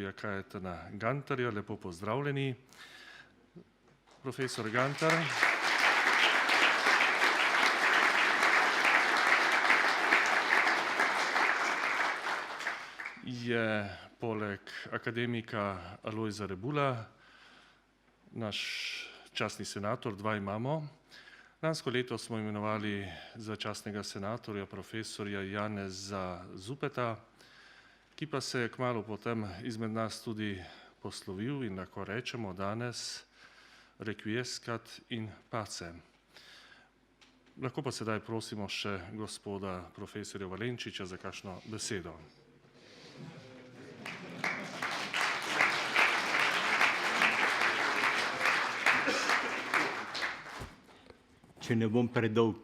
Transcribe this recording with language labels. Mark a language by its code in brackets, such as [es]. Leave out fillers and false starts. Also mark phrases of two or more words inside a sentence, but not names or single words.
[sl] Kajetana Gantarja, lepo pozdravljeni. Profesor Gantar je poleg akademika Alojza Rebula naš častni senator, dva imamo. Lansko leto smo imenovali za častnega senatorja profesorja Janeza Zupeta, ki pa se je kmalu potem izmed nas tudi poslovil in lahko rečemo danes [la] requiescat in pace. [sl] Lahko pa sedaj prosimo še gospoda profesorja Valenčiča za kakšno besedo. Če ne bom predolg.